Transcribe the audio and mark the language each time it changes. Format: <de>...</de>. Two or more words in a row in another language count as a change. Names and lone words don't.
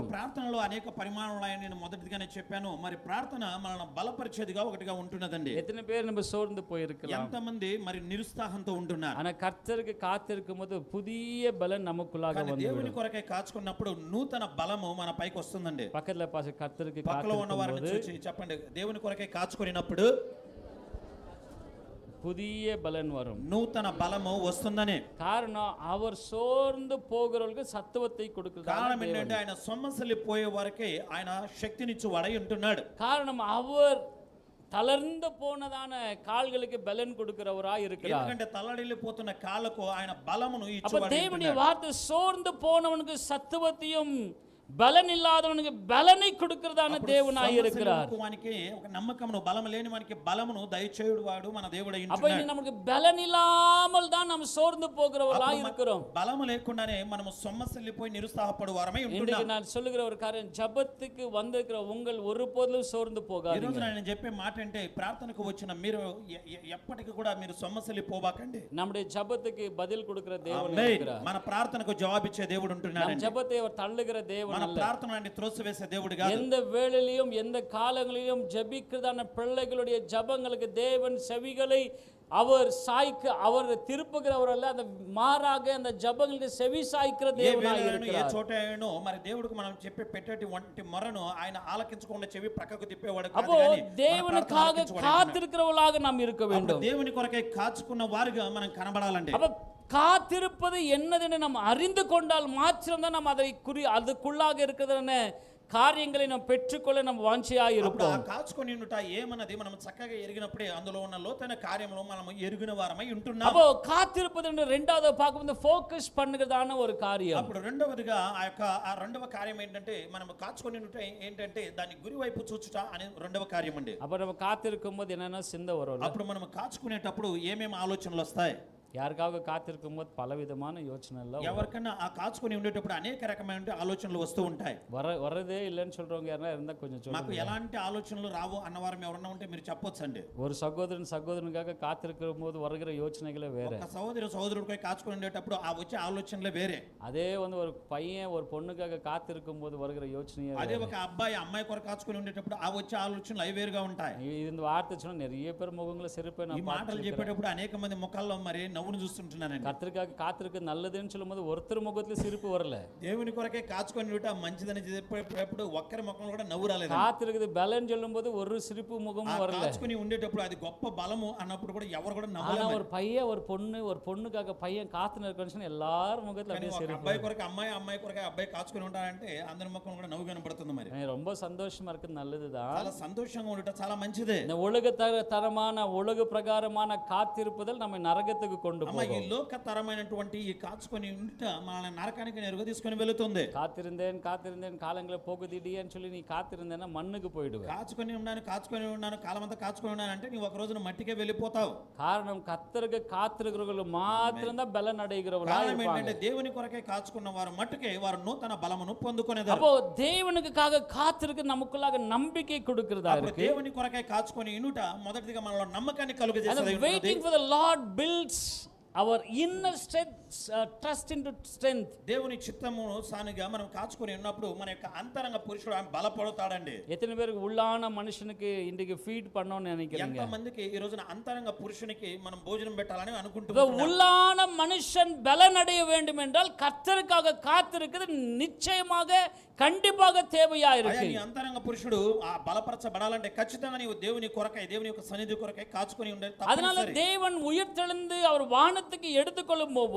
<te>ప్రార్థనలో అనేక పరిమాణాలు ఉన్నాయని నేను మొదటిగానే చెప్పాను. మరి ప్రార్థన మనల్ని బలపరిచేదిగా ఒకటిగా ఉంటున్నదండి.</te> <ta>எத்தனை பேர் நம்ம சோர்ந்து போயிருக்கலாம்,</ta> <te>ఎంతమంది మరి నిరుత్సాహంతో ఉంటున్నారు.</te> <ta>ஆனா கர்த்தருக்கு காத்திருக்கும் போது புதிய பலன் நமக்குள்ளாக</ta> <te>కానీ</te> <ta>வந்து</ta> <te>దేవుని కొరకై కాచుకున్నప్పుడు నూతన బలము మన పైకి వస్తుందండి.</te> <ta>பக்கத்துல கர்த்தருக்கு</ta> <te>పక్కలో ఉన్న వారిని</te> <ta>காத்திருக்கும்</ta> <te>చూసి చెప్పండి, దేవుని కొరకై కాచుకున్నప్పుడు</te> <ta>புதிய பலன் வரும்.</ta> <te>నూతన బలము వస్తుందని.</te> <ta>காரணம் அவர் சோர்ந்து போகிறவர்களுக்கு சத்துவத்தை கொடுக்கிறார்.</ta> <te>కారణం ఏంటంటే ఆయన సొమ్మసిల్లిపోయే వరకే ఆయన శక్తినిచ్చు వాడై ఉంటున్నాడు.</te> <ta>காரணம் அவர் தளர்ந்து போனதான கால்களுக்கு பலன் கொடுக்கிறவராய் இருக்கிறார்.</ta> <te>ఎందుకంటే తల్లడిల్లిపోతున్న కాళ్ళకు ఆయన బలమును</te> <ta>அப்ப</ta> <te>ఇచ్చేవాడు.</te> <ta>தேவனுடைய வார்த்தை சோர்ந்து போனவனுக்கு சத்துவத்தையும் பலன் இல்லாதவனுக்கு பலனை கொடுக்கிறதான தேவனாய் இருக்கிறார்.</ta> <te>వానికి ఒక నమ్మకమును బలము లేని వానికి బలమును దయచేయుడు వాడు మన దేవుడై</te> <ta>அப்ப</ta> <te>ఉంటున్నాడు.</te> <ta>இனி நமக்கு பலன் இல்லாமல் தான் நாம் சோர்ந்து போகிறவர்களாய் இருக்கிறோம்.</ta> <te>బలము లేకుండానే మనము సొమ్మసిల్లిపోయి నిరుత్సాహపడు వారమై ఉంటున్నాం.</te> <ta>இன்றைக்கு நான் சொல்லுகிற ஒரு காரியம், ஜெபத்துக்கு வந்திருக்கிற உங்கள் ஒருபோதும் சோர்ந்து</ta> <te>ఈ రోజు</te> <ta>போகாதீங்க.</ta> <te>నేను చెప్పే మాట అంటే ప్రార్థనకు వచ్చిన మీరు ఎప్పటికీ కూడా మీరు సొమ్మసిల్లిపోబాకండి.</te> <ta>நம்முடைய ஜெபத்துக்கு பதில் கொடுக்கிற தேவன்</ta> <te>ఆమేన్.</te> <ta>இருக்கிறார்.</ta> <te>మన ప్రార్థనకు జవాబిచ్చే దేవుడు ఉంటున్నాడు.</te> <ta>நம் ஜெபத்தை அவர் தள்ளுகிற தேவன்</ta> <te>మన</te> <ta>அல்ல.</ta> <te>ప్రార్థనని త్రోసివేసే దేవుడు కాదు.</te> <ta>எந்த வேளையிலும் எந்த காலங்களிலும் ஜெபிக்கிறதான பிள்ளைகளுடைய ஜெபங்களுக்கு தேவன் செவிகளை அவர் சாய்க்க அவர் திருப்புகிறவர் அல்ல, அந்த மாறாக அந்த ஜெபங்களுக்கு செவி சாய்க்கிற</ta> <te>ఏ</te> <ta>தேவனாய்</ta> <te>వేళను ఏ</te> <ta>இருக்கிறார்.</ta> <te>చోట అయినో మరి దేవుడికి మనం చెప్పే పెట్టేటి వంటి మొరను ఆయన ఆలకించకుండా చెవి ప్రక్కకు తిప్పేవాడు కాదు</te> <ta>அப்போ</ta> <te>కానీ మన</te> <ta>தேவனுக்காக</ta> <te>ప్రార్థన ఆలకించేవాడు.</te> <ta>காத்திருக்கிறவர்களாக நாம் இருக்க</ta> <te>అప్పుడు</te> <ta>வேண்டும்.</ta> <te>దేవుని కొరకై కాచుకున్న వారుగా మనం కనబడాలండి.</te> <ta>அப்ப காத்திருப்பது என்னதென்று நாம் அறிந்து கொண்டால் மாத்திரம்தான் நாம் அதை அதுக்குள்ளாக இருக்கிறதான காரியங்களை நாம் பெற்றுக்கொள்ள நம்ம வாஞ்சியாய்</ta> <te>అప్పుడు ఆ</te> <ta>இருப்போம்.</ta> <te>కాచుకొని ఉండుట ఏమన్నది మనం చక్కగా ఎరిగినప్పుడే అందులో ఉన్న లోతైన కార్యములు మనం ఎరిగిన వారమై ఉంటున్నాం.</te> <ta>அப்போ காத்திருப்பது என்று ரெண்டாவது பார்க்கும்போது ஃபோக்கஸ் பண்ணுகிறதான ஒரு காரியம்.</ta> <te>అప్పుడు రెండవదిగా ఆ రెండవ కార్యం ఏంటంటే మనం కాచుకొని ఉండుట ఏంటంటే దాని గురి వైపు చూచుట అనే రెండవ కార్యం అండి.</te> <ta>அப்ப நம்ம காத்திருக்கும் போது என்னென்ன சிந்தை வரும்?</ta> <te>అప్పుడు మనం కాచుకునేటప్పుడు ఏమేమి ఆలోచనలు వస్తాయి?</te> <ta>யாருக்காக காத்திருக்கும் போது பலவிதமான யோசனைகள்</ta> <te>ఎవరికన్నా ఆ కాచుకొని ఉండేటప్పుడు అనేక రకమైన ఆలోచనలు వస్తూ ఉంటాయి.</te> <ta>வரதே இல்லைன்னு சொல்றவங்க யாரா இருந்தா கொஞ்சம்</ta> <te>మాకు</te> <ta>சொல்லுங்க.</ta> <te>ఎలాంటి ఆలోచనలు రావు అన్నవారం ఎవరన్నా ఉంటే మీరు చెప్పొచ్చండి.</te> <ta>ஒரு சகோதரனுக்காக காத்திருக்கும் போது வருகிற யோசனைகளே வேற.</ta> <te>ఒక సహోదరుడిపై కాచుకొని ఉండేటప్పుడు ఆ వచ్చే ఆలోచనలే వేరే.</te> <ta>அதே ஒரு பையன் ஒரு பொண்ணுக்காக காத்திருக்கும் போது வருகிற யோசனையே</ta> <te>అదే</te> <ta>வேற.</ta> <te>ఒక అబ్బాయి అమ్మాయి కొరకు కాచుకొని ఉండేటప్పుడు ఆ వచ్చే ఆలోచనలు అవి వేరుగా ఉంటాయి.</te> <ta>இந்த வார்த்தை சொன்னா நிறைய பேர் முகங்களை சிரிப்பை</ta> <te>ఈ</te> <ta>நான்</ta> <te>మాటలు</te> <ta>பார்த்திருக்கிறேன்.</ta> <te>చెప్పేటప్పుడు అనేక మంది ముఖాల్లో మరి నవ్వును చూస్తుంటున్నానండి.</te> <ta>கர்த்தருக்காக காத்திருக்க நல்லதுன்னு சொல்லும்போது ஒருத்தர் முகத்துல சிரிப்பு வரல.</ta> <te>దేవుని కొరకే కాచుకొని ఉంట మంచిదని చెప్పేటప్పుడు ఒక్కరి ముఖంలో కూడా నవ్వు రాలేదు.</te> <ta>காத்திருக்குது பலன் சொல்லும்போது ஒரு சிரிப்பு முகமும் வரல.</ta> <te>కాచుకొని ఉండేటప్పుడు అది గొప్ప బలము అన్నప్పుడు కూడా ఎవరు కూడా</te> <ta>ஆனா</ta> <te>నవ్వలేదు.</te> <ta>ஒரு பையன் ஒரு பொண்ணுக்காக பையன் காத்து நிற்கணும் எல்லாரும் முகத்துல</ta> <te>కానీ</te> <ta>அப்படியே</ta> <te>ఒక</te> <ta>சிரிப்பு.</ta> <te>అబ్బాయి కొరకు అమ్మాయి కొరకు అబ్బాయి కాచుకొని ఉంటారంటే అందరి ముఖం కూడా నవ్వు కనబడుతుంది. మరి</te> <ta>எனக்கு ரொம்ப சந்தோஷமா இருக்குது, நல்லதுதான்.</ta> <te>చాలా సంతోషంగా ఉండట చాలా మంచిదే.</te> <ta>இந்த தரமான உலக பிரகாரமான காத்திருப்புதல் நம்ம நரகத்துக்கு கொண்டு</ta> <te>అమ్మ ఈ</te> <ta>போகும்.</ta> <te>లోక తరమైనటువంటి ఈ కాచుకొని ఉంట మన నరకానికి నేరుగా తీసుకొని వెళుతుంది.</te> <ta>காத்திருந்தேன் காலங்களை போகுதிடியன்னு சொல்லி நீ காத்திருந்தேன்னா மண்ணுக்கு போயிடுவேன்.</ta> <te>కాచుకొని ఉన్నాను కాలమంతా కాచుకొని ఉన్నాను అంటే నీ ఒక రోజున మట్టికే వెళ్ళిపోతావు.</te> <ta>காரணம் கர்த்தருக்கு காத்திருக்கிறவர்கள் மாத்திரம்தான் பலன் அடைகிறவர்களா</ta> <te>కారణం</te> <ta>இருப்பாங்க.</ta> <te>ఏంటంటే దేవుని కొరకే కాచుకున్న వారు మట్టుకే వారు నూతన బలమును పొందుకునేదారు.</te> <ta>அப்போ தேவனுக்காக காத்திருக்க நமக்குள்ளாக நம்பிக்கை கொடுக்கிறதா</ta> <te>అప్పుడు</te> <ta>இருக்கு.</ta> <te>దేవుని కొరకే కాచుకొని ఇనుట మొదటిగా మనలో నమ్మకాన్ని కలుగజేసేది ఉన్నది.</te> <en>waiting for the Lord builds our inner strength, trust into strength.</en> <te>దేవుని చిత్తము సానిగా మనం కాచుకొని ఉన్నప్పుడు మన యొక్క అంతరంగ పురుషుడు ఆయన బలపడతాడండి.</te> <ta>எத்தனை பேருக்கு உள்ளான மனுஷனுக்கு இன்றைக்கு ஃபீட் பண்ணணும்னு நினைக்கிறீங்க?</ta> <te>ఎంత మందికి ఈ రోజున అంతరంగ పురుషునికి మనం భోజనం పెట్టాలని</te> <ta>இந்த</ta> <te>అనుకుంటున్నాం.</te> <ta>உள்ளான மனுஷன் பலன் அடைய வேண்டும் என்றால் கர்த்தருக்காக காத்திருக்கிறது நிச்சயமாக கண்டிப்பாக தேவையா</ta> <te>అయ్యా</te> <ta>இருக்கு.</ta> <te>నీ అంతరంగ పురుషుడు ఆ బలపరచబడాలంటే ఖచ్చితంగా నీవు దేవుని కొరకై దేవుని యొక్క సన్నిధి కొరకై కాచుకొని ఉండాలి.</te> <ta>அதனால தேவன் உயிர்த்தெழுந்து அவர் வானத்துக்கு எடுத்துக்கொள்ளும் போது</ta>